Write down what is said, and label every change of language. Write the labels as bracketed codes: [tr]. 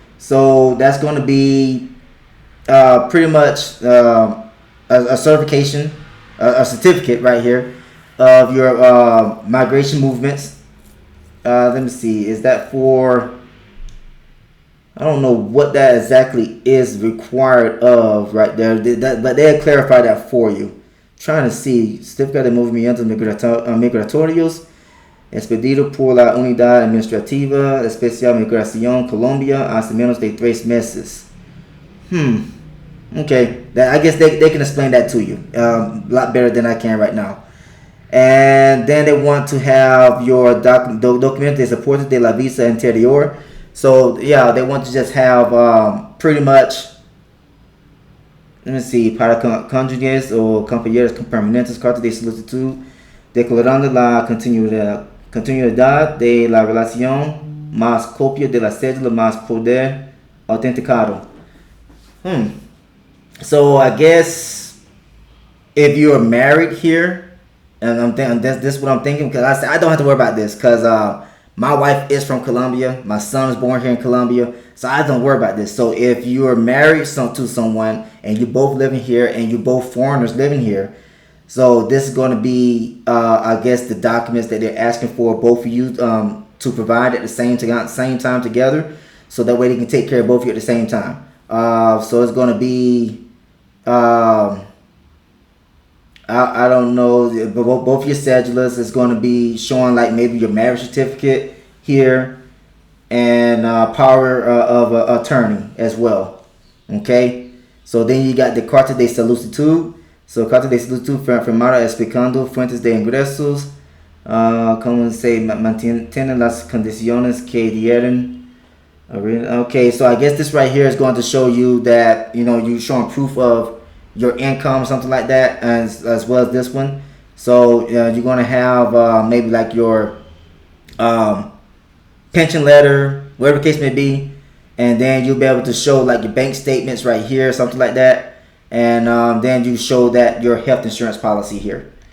[en] So that's going to be pretty much a certification, a certificate right here of your migration movements. Let me see, is that for? I don't know what that exactly is required of right there, but they'll clarify that for you. Trying to see, [es] certificado de movimientos migratorios expedido por la Unidad Administrativa Especial Migración Colombia hace menos de 3 meses. [en] Okay, I guess they can explain that to you a lot better than I can right now. And then they want to have your [es] documento de soporte de la visa interior. [en] So yeah, they want to just have pretty much. Let me see, [es] para cónyuges o compañeros permanentes, carta de solicitud declarando la continuidad de la relación, más copia de la cédula, más poder autenticado. [en] So I guess if you're married here, and this is what I'm thinking, because I don't have to worry about this, because My wife is from Colombia. My son is born here in Colombia. So I don't worry about this. So if you're married to someone and you're both living here and you're both foreigners living here, so this is going to be, I guess, the documents that they're asking for both of you to provide at the same time together. So that way they can take care of both of you at the same time. So it's going to be, I don't know, but both your cedulars is going to be showing like maybe your marriage certificate here and power of attorney as well. Okay, so then you got the [es] carta de solicitud. [en] So [es] carta de solicitud firmada explicando fuentes de ingresos, como se mantienen las condiciones que dieron. [en] Okay, so I guess this right here is going to show you that, you know, you're showing proof of your income or something like that, as well as this one. So you're going to have maybe like your pension letter, whatever the case may be, and then you'll be able to show like your bank statements right here, something like that, and then you show that your health insurance policy here.